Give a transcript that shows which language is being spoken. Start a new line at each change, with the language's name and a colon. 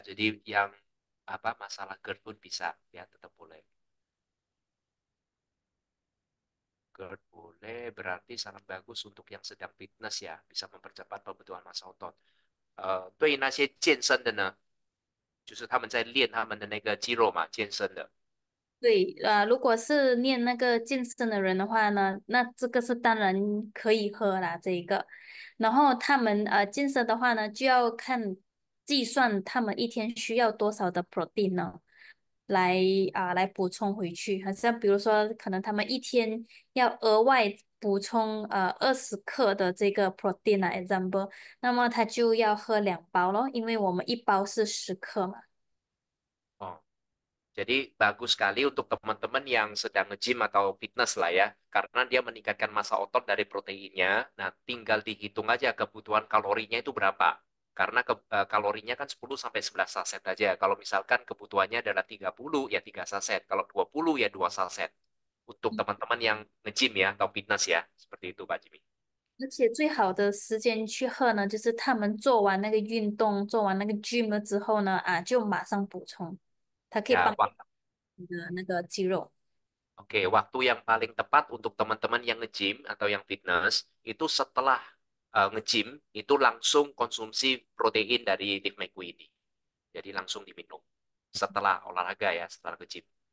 Indonesian: Jadi yang apa masalah GERD pun bisa ya tetap boleh. GERD boleh berarti sangat bagus untuk yang sedang fitness ya, bisa mempercepat pembentukan massa otot.
Chinese: 对于那些健身的呢，就是他们在练他们的那个肌肉嘛，健身的。对，如果是练那个健身的人的话呢，那这个是当然可以喝啦，这一个。然后他们健身的话呢，就要看计算他们一天需要多少的 protein 呢，来补充回去。好像比如说，可能他们一天要额外补充20克的这个 protein 啊，example，那么他就要喝2包咯，因为我们一包是10克嘛。
Indonesian: 哦，jadi bagus sekali untuk teman-teman yang sedang nge-gym atau fitness lah ya, karena dia meningkatkan massa otot dari proteinnya. Nah, tinggal dihitung aja kebutuhan kalorinya itu berapa. Karena kalorinya kan 10 sampai 11 saset aja. Kalau misalkan kebutuhannya adalah 30 ya 3 saset. Kalau 20 ya 2 saset. Untuk teman-teman yang nge-gym ya atau fitness ya. Seperti itu Pak Jimmy.
Chinese: 而且最好的时间去喝呢，就是他们做完那个运动，做完那个 gym 了之后呢，就马上补充，它可以
Indonesian: Ya,
Chinese: 帮你的那个肌肉。
Indonesian: oke, waktu yang paling tepat untuk teman-teman yang nge-gym atau yang fitness itu setelah nge-gym itu langsung konsumsi protein dari Live Make ini. Jadi langsung diminum setelah olahraga ya, setelah nge-gym.